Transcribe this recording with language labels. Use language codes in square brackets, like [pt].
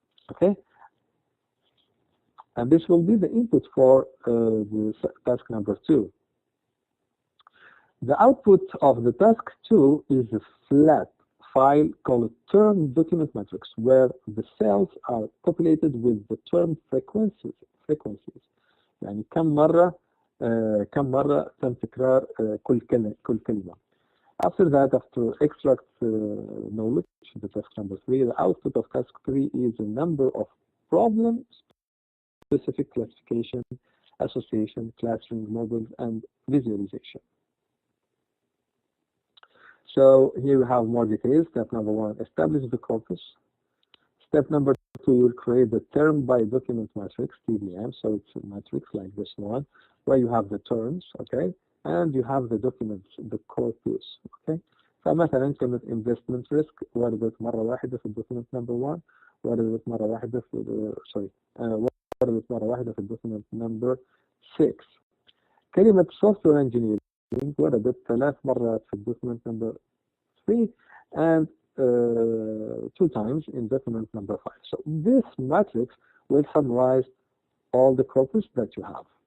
[en] Okay, and this will be the input for the task number 2. The output of the task 2 is a flat file called term document matrix, where the cells are populated with the term frequencies. [ar] يعني كم مرة تم تكرار كل كلمة. [en] After that, after extract knowledge, the task number 3, the output of task 3 is a number of problem-specific classification, association, clustering, models, and visualization. So here we have more details. Step number 1, establish the corpus. Step number 2, you will create the term by document matrix, TDM. So it's a matrix like this one, where you have the terms, okay, and you have the documents, the corpus, okay. [ar] فمثلا كلمة investment risk وردت مرة واحدة في الدوكيمنت نمبر 1، وردت مرة واحدة في وردت مرة واحدة في الدوكيمنت نمبر 6. كلمة software engineering وردت 3 مرات في الدوكيمنت نمبر 3 [en] and 2 times in document number 5. So this matrix will summarize all the corpus that you have.